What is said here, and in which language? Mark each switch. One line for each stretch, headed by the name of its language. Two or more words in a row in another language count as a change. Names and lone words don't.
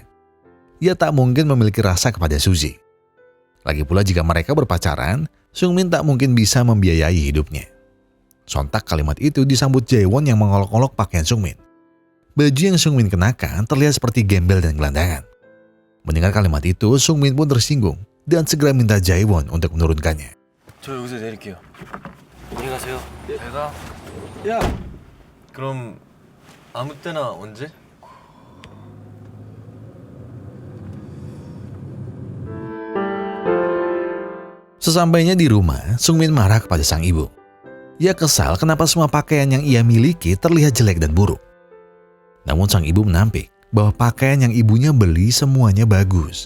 Indonesian: Ia tak mungkin memiliki rasa kepada Suji. Lagi pula jika mereka berpacaran, Sungmin tak mungkin bisa membiayai hidupnya. Sontak kalimat itu disambut Jaewon yang mengolok-olok pakaian Sungmin. Baju yang Sungmin kenakan terlihat seperti gembel dan gelandangan. Mendengar kalimat itu, Sungmin pun tersinggung dan segera minta Jaewon untuk menurunkannya.
Korean: 저 여기서 내릴게요. 안녕히 가세요. 잘 가. 야, 그럼 아무 때나 언제?
Indonesian: Sesampainya di rumah, Sungmin marah kepada sang ibu. Ia kesal kenapa semua pakaian yang ia miliki terlihat jelek dan buruk. Namun sang ibu menampik bahwa pakaian yang ibunya beli semuanya bagus.